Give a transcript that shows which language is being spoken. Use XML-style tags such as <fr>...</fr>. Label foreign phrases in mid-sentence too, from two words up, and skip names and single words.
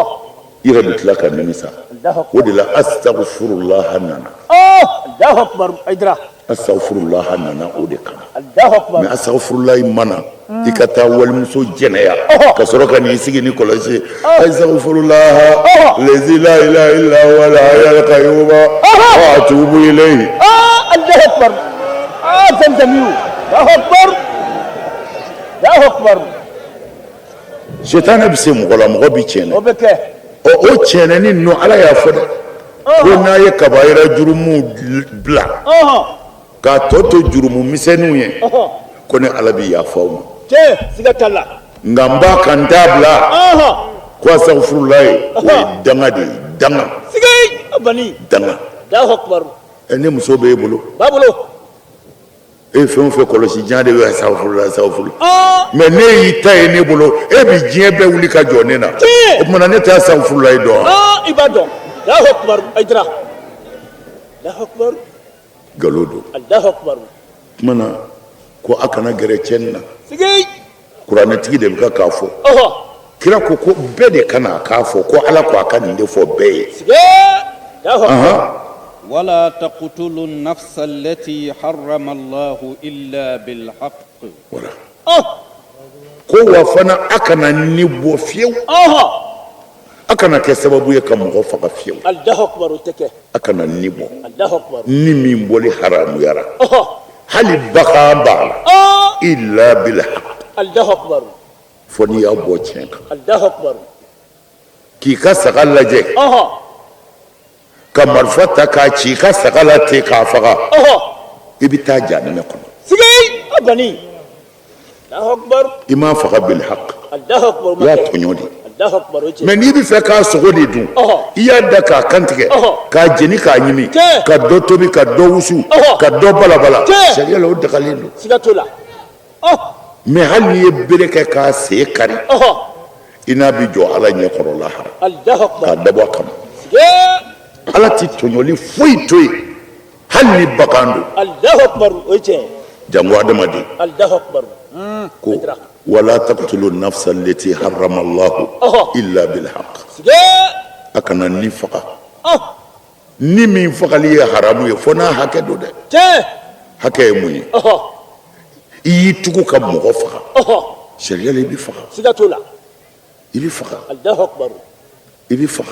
<bm>i yɛrɛ bɛ tila ka nimisa Allahu o akbar de la astaghfirullah nana</bm> <ar>الله أكبر aydra</ar> <bm>astaghfirullah nana o de kama</bm> <ar>الله أكبر</ar> <bm>mais astaghfirullah mana i ka taa walimuso jɛnɛya ka sɔrɔ ka n'i sigi ni kɔlɔsi</bm> <ar>أستغفر الله الذي لا إله إلا هو الحي القيوم وأتوب إليه الله أكبر زمزمي الله أكبر الله أكبر</ar> <bm>setanɛ bɛ se mɔgɔ la mɔgɔ bɛ tiɲɛ o bɛ kɛ o tiɲɛnɛni ninnu ala y'a fɔ dɛ ko n'a ye kabayira jurumu bila k'a tɔ to jurumu misɛnninw ye ko ne ala bɛ yafa aw ma cɛ siga t'a la nka n b'a kan t'a bila ko astaghfirullah ye o ye danga de ye danga siga abani danga</bm> <ar>الله أكبر</ar> <bm>ne muso b'e bolo b'a bolo e fɛn o fɛn kɔlɔsi diɲɛ de bɛ</bm> <ar>أستغفر الله أستغفر الله</ar> <bm>mais ne y'i ta ye ne bolo e bi diɲɛ bɛɛ wuli ka jɔ ne na o tuma ne tɛ astaghfirullah ye dɔn i b'a dɔn</bm> <ar>الله أكبر aydra الله أكبر</ar> <bm>nkalon don</bm> <ar>الله أكبر</ar> <bm>o tuma na ko a kana gɛrɛ cɛnni na siga kuranɛtigi de bɛ ka k'a fɔ ɔhɔ kira ko bɛɛ de ka na k'a fɔ ko ala ko a ka nin de fɔ bɛɛ ye siga</bm> <ar>الله أكبر ولا تقتلوا النفس التي حرم الله إلا بالحق</ar> <bm>wala ko wa fana a kana ni bɔ fiyewu a kana kɛ sababu ye ka mɔgɔ faga fiyewu</bm> <ar>الله أكبر</ar> <bm>o tɛ kɛ a kana ni bɔ</bm> <ar>الله أكبر</ar> <bm>ni min bɔli haramuyara hali bagan b'a la</bm> <ar>إلا بالحق الله أكبر</ar> <bm>fo n'i y'a bɔ tiɲɛ kan</bm> <ar>الله أكبر</ar> <bm>k'i ka saga lajɛ ka marifa ta k'a ci ka saga la ten k'a faga i bɛ taa jahanama kɔnɔ sigi abani</bm> <ar>الله أكبر</ar> <bm>i m'a faga</bm> <ar>بالحق الله أكبر</ar> <bm>i y'a tɔɲɔ de</bm> <ar>الله أكبر</ar> <bm>mais n'i bɛ fɛ k'a sogo de dun i y'a da k'a kantigɛ k'a jeni k'a ɲimi ka dɔ tobi ka dɔ wusu ka dɔ balabala sariya la o dagalen don siga t'o la mais hali n'i ye bere kɛ k'a sen kari i n'a bɛ jɔ ala ɲɛkɔrɔ lahara</bm> <ar>الله أكبر</ar> <bm>k'a dabɔ a kama ala ti tɔɲɔli foyi to yen hali ni bagan don</bm> <ar>الله أكبر</ar> <bm>o ye tiɲɛ jango adamaden</bm> <ar>الله أكبر ko ولا تقتلوا النفس التي حرم الله إلا بالحق</ar> <bm>sigi a kana ni faga ni min fagali ye haramu ye fo n'a hakɛ don dɛ tiɲɛ hakɛ ye mun ye i y'i tugu ka mɔgɔ faga sariya la i bɛ faga siga t'o la i bɛ faga</bm> <ar>الله أكبر</ar> <bm>i bɛ faga</bm>